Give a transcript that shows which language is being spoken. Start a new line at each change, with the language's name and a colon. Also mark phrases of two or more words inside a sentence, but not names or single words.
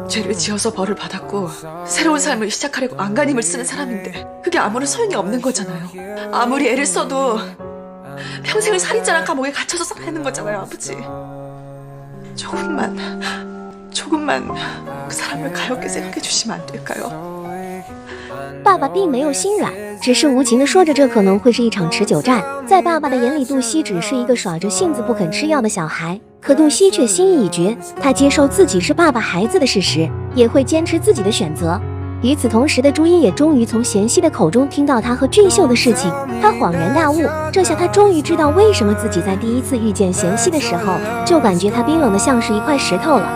Korean: 죄를 지어서 벌을 받았고 새로운 삶을 시작하려고 안간힘을 쓰는 사람인데 그게 아무런 소용이 없는 거잖아요. 아무리 애를 써도 평생을 살인자란 감옥에 갇혀서 살아야 하는 거잖아요, 아버지. 조금만 그 사람을 가볍게 생각해 주시면 안 될까요?
Chinese: 爸爸并没有心软，只是无情地说着这可能会是一场持久战。在爸爸的眼里，杜西只是一个耍着性子不肯吃药的小孩，可杜西却心意已决，他接受自己是爸爸孩子的事实，也会坚持自己的选择。与此同时的朱茵也终于从贤熙的口中听到他和俊秀的事情，他恍然大悟，这下他终于知道为什么自己在第一次遇见贤熙的时候，就感觉他冰冷的像是一块石头了。